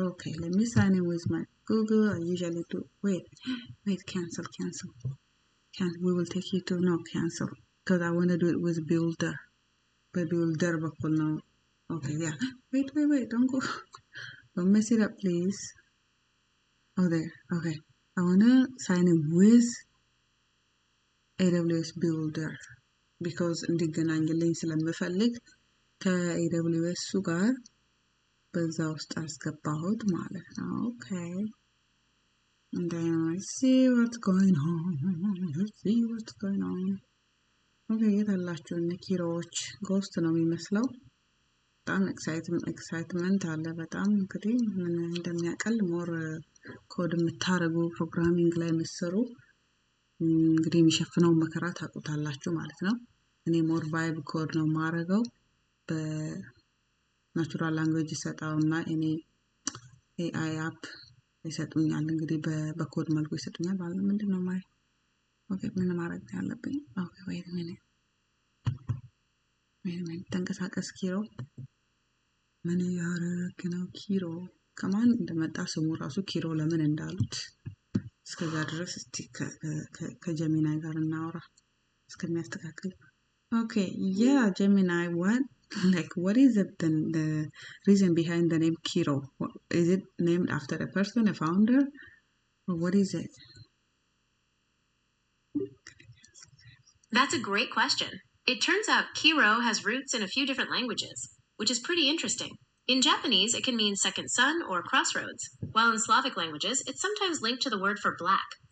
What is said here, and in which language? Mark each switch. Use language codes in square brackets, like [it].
[en] Okay, let me sign in with my Google. I usually do. Wait, cancel. We will take you to no cancel because I want to do it with Builder. [am] በቢውልደር በኩል ነው። [en] Okay, yeah. Wait, don't go. Don't mess it up, please. Oh, there. Okay. I want to sign in with AWS Builder because [am] እንዲገናኝልኝ ስለምፈልግ ከAWS ጋር በዛ ውስጥ አስገባሁት ማለት ነው። [en] Okay. And then let's see what's going on. [am] Okay, የታላችሁ እነ ኪሮዎች ጎስት ነው የሚመስለው። በጣም ኤክሳይትመንት አለ። በጣም እንግዲህ ምን እንደሚያቀል ሞር ኮድ የምታረጉ ፕሮግራሚንግ ላይ የምትሰሩ እንግዲህ የሚሸፍነው መከራ ታውቁታላችሁ ማለት ነው። እኔ ሞር ቫይብ ኮድ ነው ማረገው በናቹራል ላንጉዌጅ ይሰጣውና እኔ ኤአይ አፕ ይሰጡኛል። እንግዲህ በኮድ መልኩ ይሰጡኛል ማለት ነው። ምንድነው ማለት ኦኬ ምን ማድረግ ያለብኝ? ኦኬ [en] wait a minute [am] ተንቀሳቀስ ኪሮ ምን ያረክ ነው? ኪሮ ከማን እንደመጣ ስሙ ራሱ ኪሮ ለምን እንዳሉት እስከዛ ድረስ እስቲ ከጀሚናይ ጋር እናወራ እስከሚያስተካክል። [en] Okay, yeah, Gemini, what is it then, the reason behind the name Kiro? Is it named after a person, a founder, or what is it? That's a great question. It turns out Kiro has roots in a few different languages, which is pretty interesting. In Japanese, it can mean second sun or crossroads, while in Slavic languages, it's sometimes linked to the word for black.